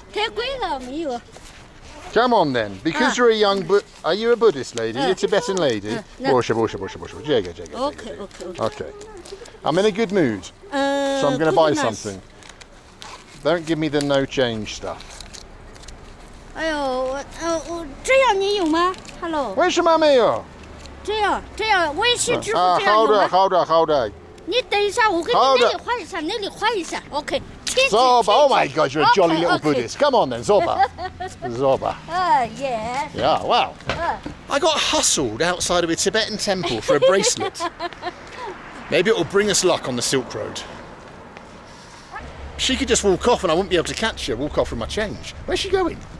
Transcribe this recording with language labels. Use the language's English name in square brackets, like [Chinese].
[Chinese] 太贵了，没有。 [English] Come on then, because you're a young are you a Buddhist lady? You're a Tibetan lady? no. Bullshit. OK。 Okay. I'm in a good mood, so I'm going to buy something. Don't give me the no change stuff. [Chinese] 哎呦，我这样你有吗 ？Hello。为什么没有？这样，微信支付这样好有吗？好的。你等一下，我给你那里换一下，那里换一下。 [English] OK。 Zoba, oh my God, you're a jolly little Buddhist. Come on then, Zoba. Zoba. Yeah. Yeah, wow. I got hustled outside of a Tibetan temple for a bracelet. Maybe it will bring us luck on the Silk Road. She could just walk off and I wouldn't be able to catch her, walk off with my change. Where's she going?